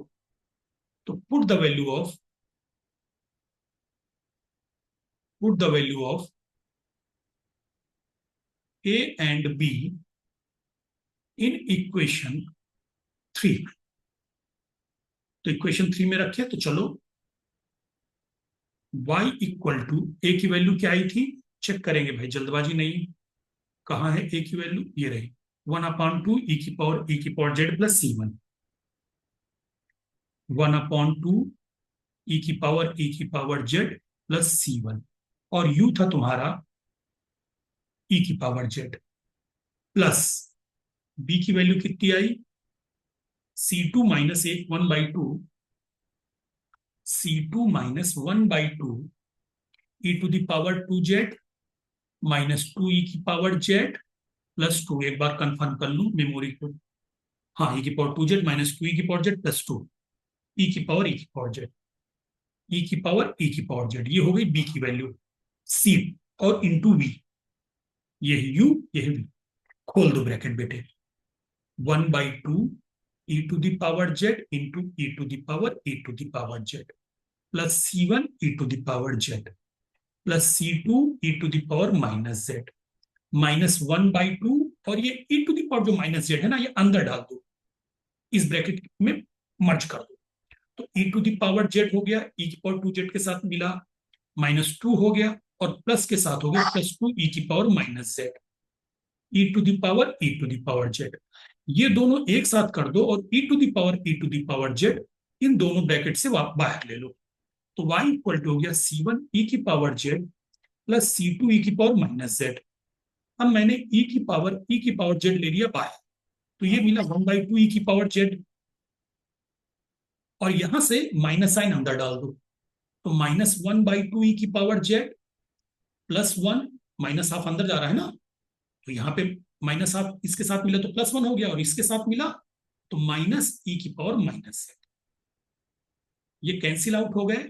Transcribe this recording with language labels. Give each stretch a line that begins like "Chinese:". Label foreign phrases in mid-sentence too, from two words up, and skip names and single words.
English: तो put the value of a and b in equation 3.
Hindi: तो इक्वेशन 3 में रखे, तो चलो y
English: equal to,
Hindi: a की वैल्यू क्या आई थी, चेक करेंगे भाई, जल्दबाजी नहीं। कहां है a की वैल्यू, ये रही, 1/2 e⁻z प्लस C1, 1/2 e⁻z प्लस C1, और u था तुम्हारा e⁻z प्लस b की वैल्यू कितनी आई, C2 माइनस 1/2, C2 माइनस 1/2 e⁻2z -2 e⁻z प्लस 2। एक बार कंफर्म कर लूं मेमोरी को, हाँ, e⁻2z -2 e⁻z प्लस 2 e⁻z ये हो गई b की वैल्यू, c और इंटू v, ये है u, ये है v। खोल दो ब्रैकेट बेटे, 1/2 e⁻z इंटू e⁻z प्लस C1 e⁻z प्लस C2 e⁻z -1/2, और ये जो -z है ना, ये अंदर डाल दो, इस ब्रैकेट में मर्ज कर दो। तो e⁻z हो गया, e⁻2z के साथ मिला, -2 हो गया, और प्लस के साथ हो गया +2 e⁻z, e⁻z। ये दोनों एक साथ कर दो और e⁻z इन दोनों ब्रैकेट से बाहर ले लो। तो y
English: equal to
Hindi: हो गया C1 e⁻z प्लस C2 e⁻z। अब मैंने e⁻z ले लिया बाहर, तो ये मिला 1/2 e⁻z, और यहां से
English: minus sign
Hindi: अंदर डाल दो, तो -1/2 e⁻z प्लस 1,
English: minus half
Hindi: अंदर जा रहा है ना, तो यहाँ पे
English: minus half
Hindi: इसके साथ मिला तो +1 हो गया, और इसके साथ मिला तो -e⁻z, ये
English: cancel out
Hindi: हो गए।